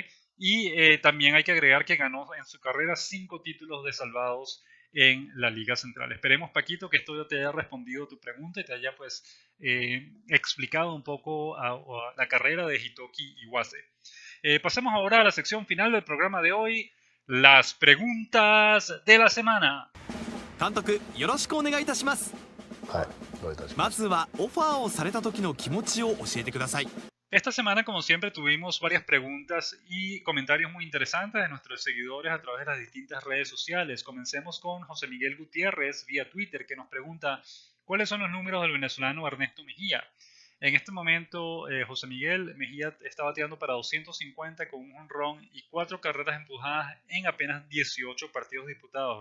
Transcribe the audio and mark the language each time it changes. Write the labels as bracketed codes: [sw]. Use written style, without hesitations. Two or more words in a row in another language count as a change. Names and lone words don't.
[es] Y también hay que agregar que ganó en su carrera 5 títulos de salvados en la Liga Central. Esperemos, Paquito, que esto ya te haya respondido tu pregunta y te haya pues explicado un poco a la carrera de Hitoki Iwase. Pasemos ahora a la sección final del programa de hoy, las preguntas de la semana. [ja] 監督、よろしくお願いいたします。はい、どういたしまます。ずはオファーをされた時の気持ちを教えてください。 [es] Esta semana, como siempre, tuvimos varias preguntas y comentarios muy interesantes de nuestros seguidores a través de las distintas redes sociales. Comencemos con José Miguel Gutiérrez vía Twitter, que nos pregunta ¿cuáles son los números del venezolano Ernesto Mejía? En este momento, José Miguel Mejía está bateando para 250 con un jonrón y 4 carreras empujadas en apenas 18 partidos disputados.